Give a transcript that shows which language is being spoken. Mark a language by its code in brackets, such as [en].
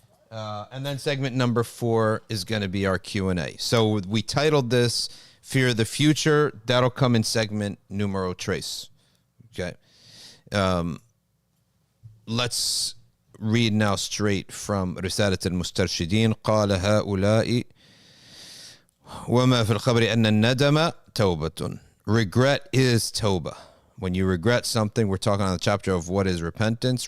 [en] And then segment number four is going to be our Q&A. So we titled this Fear of the Future. That'll come in segment [es] numero tres. [en] Okay. Let's read now straight from Risalat al-Mustarshideen. [ar] قال هؤلاء وما في الخبر أن الندم توبة. [en] Regret is tawbah. When you regret something, we're talking on the chapter of what is repentance.